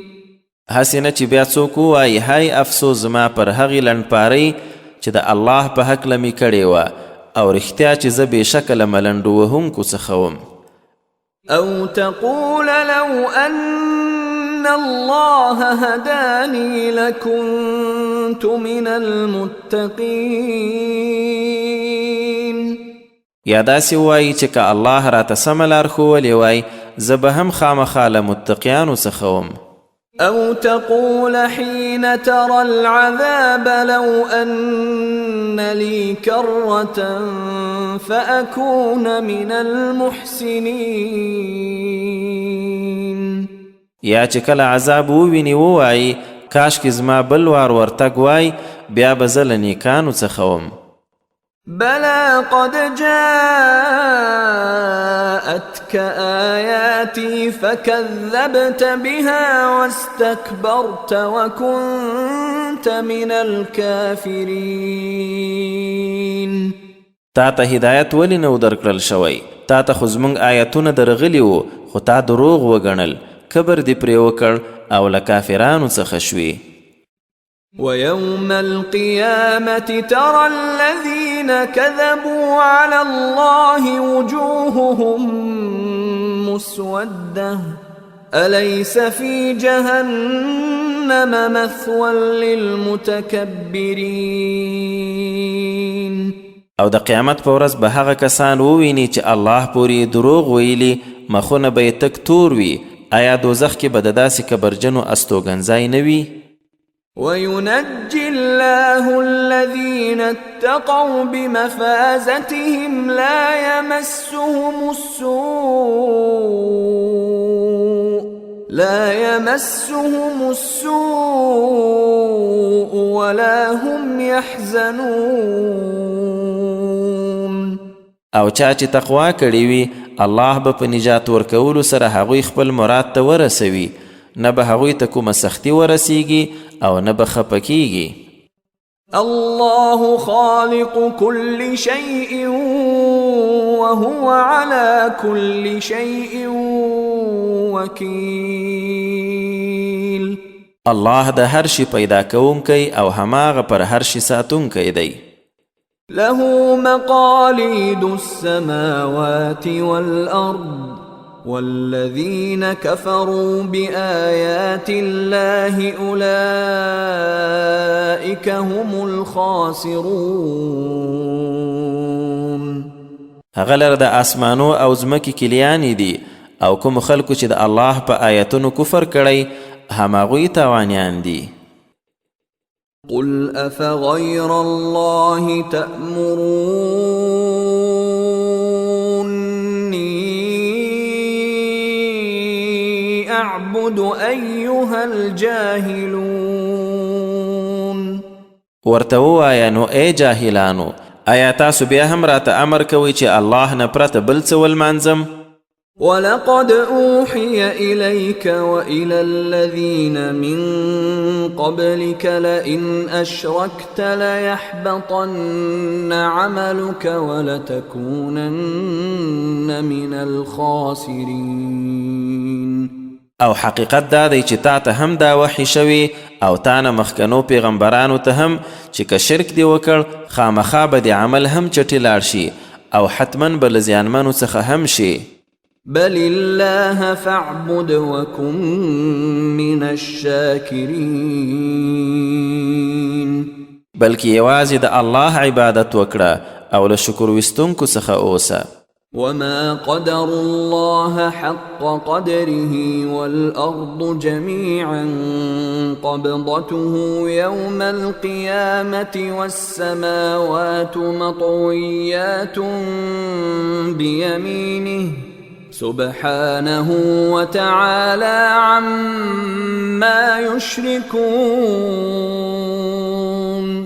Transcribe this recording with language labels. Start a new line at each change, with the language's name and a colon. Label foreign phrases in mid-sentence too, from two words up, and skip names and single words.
Pashto: هسې نه چې بیا څوک ووایي هی افسوس زما پر هغې لنډپارۍ چې د الله په هکله مې کړې وه او رښتیا چې زه بېشکه له ملنډو وهونکو څخه وم.
Arabic: أو تقول لو أن الله هداني لكنت من المتقين.
Pashto: یا داسې ووایي چې که الله راته سمه لار ښوولې وای زه به هم خامخا له متقیانو څخه وم.
Arabic: أو تقول حين ترى العذاب لو أن لي كرة فأكون من المحسنين.
Pashto: یا چې کله عذاب وویني ووایي کاشکې زما بل وار ورتګ وای بیا به زه له نیکانو څخه وم.
Arabic: بلى قد جاءتك آياتي فكذبت بها واستكبرت وكنت من الكافرين.
Pashto: تا ته هدایت ولې نو درکړل شوی؟ تا ته خو زموږ آیتونه درغلي وو خو تا دروغ وګڼل، کبر دې پرې وکړ او له کافرانو څخه شوې.
Arabic: ويوم القيامة ترى الذين كذبوا على الله وجوههم مسودة أليس في جهنم مثوى للمتكبرين.
Pashto: او د قیامت په ورځ به هغه کسان وویني چې الله پورې دروغ ویلي مخونه به یې تک تور وي. آیا دوزخ کې به د داسې کبرجنو استوګنځای نه وي؟
Arabic: وينجي الله الذين اتقوا بمفازتهم لا يمسهم السوء ولا هم يحزنون.
Pashto: او چا چې تقوا کړې وي الله به په نجات ورکولو سره هغوی خپل مراد ته ورسوي، نه به هغوی ته کومه سختي ورسیږي او نه به خفه کیږي.
Arabic: الله خالق كل شيء وهو على كل شيء وكيل.
Pashto: الله د هر شي پیدا کوونکی او هماغه پر هر شي ساتونکی دی.
Arabic: له مقاليد السماوات والأرض والذين كفروا بآيات الله أولئك هم الخاسرون.
Pashto: هغه لره د اسمانو او ځمکې کلیانې دي او کوم خلکو چې د الله په آیتونو کفر کړی هماغوی تاوانیان دي.
Arabic: قل أفغير الله تأمروني أعبد أيها الجاهلون.
Pashto: ورته ووایه نو ای جاهلانو آیا تاسو بیا هم راته امر کوئ چې الله نه پرته بل څه ولمانځم؟
Arabic: ولقد أوحي إليك وإلى الذين من قبلك لئن أشركت ليحبطن عملك ولتكونن من الخاسرين.
Pashto: او حقیقت دا دی چې تا ته هم دا وحی شوی او تا نه مخکنو پیغمبرانو ته هم چې که شرک دی وکړ خامخا به د عمل هم چټي لاړ شي او حتما به له زیانمنو څخه هم شي.
Arabic: بل الله فاعبد وكن من الشاكرين.
Pashto: بلکې یوازې د الله عبادت وکړه او له شکر ویستونکو څخه اوسه.
Arabic: وما قدر الله حق قدره والأرض جميعا قبضته يوم القيامة والسماوات مطويات بيمينه سبحانه وتعالى عما يشركون.